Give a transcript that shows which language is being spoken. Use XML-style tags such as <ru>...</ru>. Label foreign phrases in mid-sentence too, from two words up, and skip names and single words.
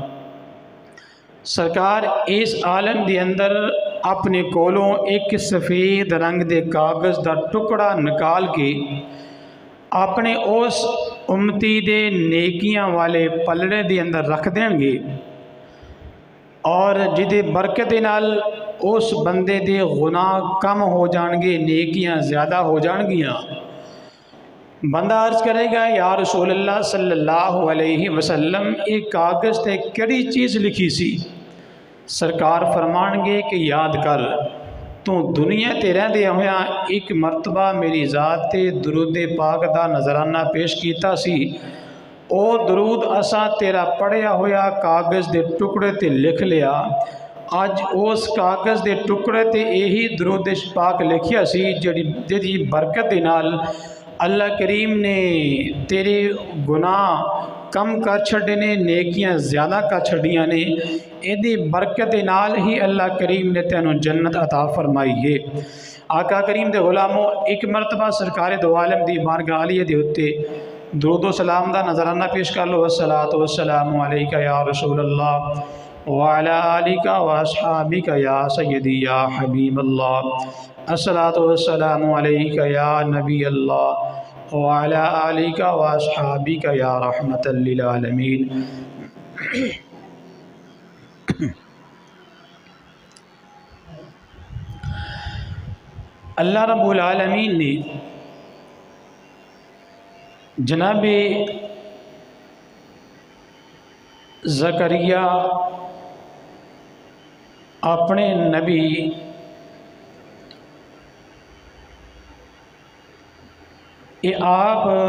<pa>سرکار اس عالم دے اندر اپنے کولوں ایک سفید رنگ دے کاغذ دا ٹکڑا نکال کے اپنے اس امتی دے نیکیاں والے پلڑے دے اندر رکھ دیں گے، اور جدے برکت نال اس بندے دے گناہ کم ہو جان گے، نیکیاں زیادہ ہو جان گیاں۔ بندہ عرض کرے گا،</pa> <ar>یا رسول اللہ صلی اللہ علیہ وسلم</ar> <pa>ایک کاغذ تے کڑی چیز لکھی سی؟ سرکار فرمان گے کہ یاد کر، تو دنیا تے رہندے ہویاں ایک مرتبہ میری ذات تے درود پاک دا نظرانہ پیش کیتا سی، او درود اسا تیرا پڑھیا ہویا کاغذ دے ٹکڑے تے لکھ لیا۔ اج اس کاغذ دے ٹکڑے تے یہی درود پاک لکھیا سی جڑی برکت دے نال اللہ کریم نے تیرے گناہ کم کر چھڑے نے، نیکیاں زیادہ کر چھڑیاں نے۔ ایدی برکت نال ہی اللہ کریم نے تینوں جنت عطا فرمائی ہے۔ آقا کریم دے غلاموں، ایک مرتبہ سرکار دو عالم دی بارگاہ عالیہ دے ہوتے درود و سلام دا نظرانہ پیش کر لو۔</pa> <ar>والصلاة والسلام علیکہ یا رسول اللہ وعلی آلکہ واصحابکہ یا سیدی یا حبیب اللہ۔ الصلاة والسلام علیکہ یا نبی اللہ وعلی آلکہ واصحابکہ یا رحمت للعالمین۔</ar> <pa>اللہ</pa> <ar>رب العالمین</ar> <pa>نے جناب زکریا اپنے نبی یہ آپ</pa>